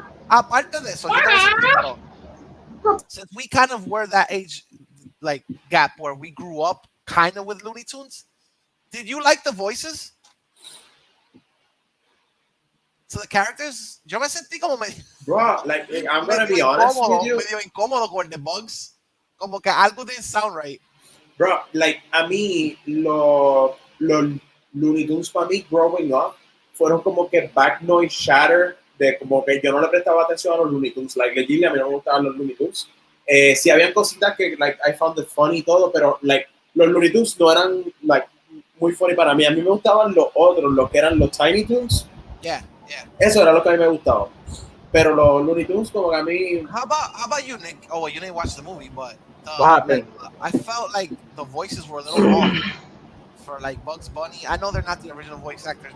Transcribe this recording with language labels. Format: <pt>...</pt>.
<es>Aparte de eso,</es> <en>since we kind of were that age, like gap where we grew up kind of with Looney Tunes, did you like the voices? So the characters,</en> <es>yo me sentí como</es> <en>bro, like I'm gonna be honest with you.</en> <es>Medio incómodo con</es> <en>the bugs,</en> <es>como que algo</es> <en>didn't sound right.</en> <es>Bro, like a mí los Looney Tunes para mí</es> <en>growing up</en> <es>fueron como que</es> <en>back noise shatter</en> <es>de como que yo no le prestaba atención a los Looney Tunes.</es> <en>Like legit,</en> <es>a mí no me gustaban los Looney Tunes. sí habían cositas que</es> <en>like I found it funny</en> <es>y todo, pero like los Looney Tunes no eran like muy funny para mí. A mí me gustaban los otros, los que eran los Tiny Toons.</es> <en>Yeah, yeah.</en> <es>Eso era lo que a mí me gustaba. Pero los Looney Tunes como que a mí...</es> <en>How about you, Nick? Oh, well, you didn't watch the movie, but what happened? I felt like the voices were a little off for like Bugs Bunny. I know they're not the original voice actors.</en>